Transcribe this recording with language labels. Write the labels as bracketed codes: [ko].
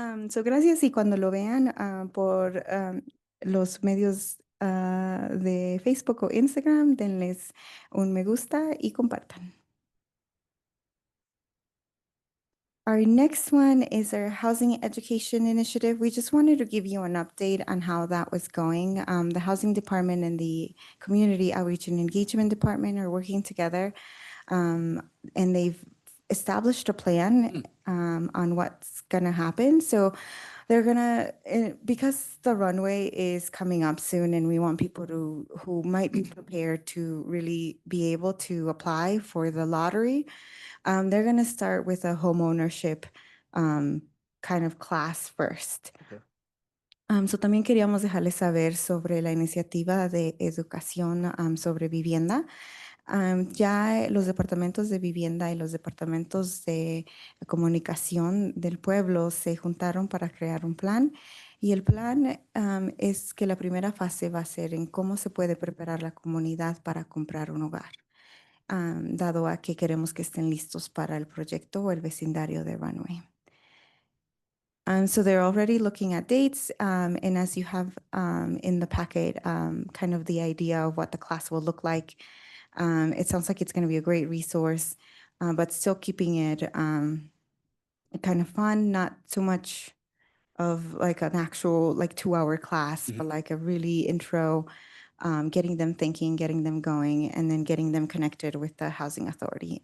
[es] So gracias y cuando lo vean por los medios de Facebook o Instagram, denles un me gusta y compartan. [en] Our next one is our Housing Education Initiative. We just wanted to give you an update on how that was going. The Housing Department and the Community Outreach and Engagement Department are working together, and they've established a plan on what's going to happen. So they're gonna, because the runway is coming up soon and we want people who might be prepared to really be able to apply for the lottery, they're gonna start with a homeownership kind of class first. Okay. [es] So también queríamos dejarles saber sobre la iniciativa de educación sobre vivienda. Ya los departamentos de vivienda y los departamentos de comunicación del pueblo se juntaron para crear un plan y el plan es que la primera fase va a ser en cómo se puede preparar la comunidad para comprar un hogar, dado a que queremos que estén listos para el proyecto o el vecindario de Runway. [en] So they're already looking at dates, and as you have in the packet, kind of the idea of what the class will look like. It sounds like it's going to be a great resource, but still keeping it kind of fun, not so much of like an actual like 2-hour class, but like a really intro, getting them thinking, getting them going, and then getting them connected with the housing authority.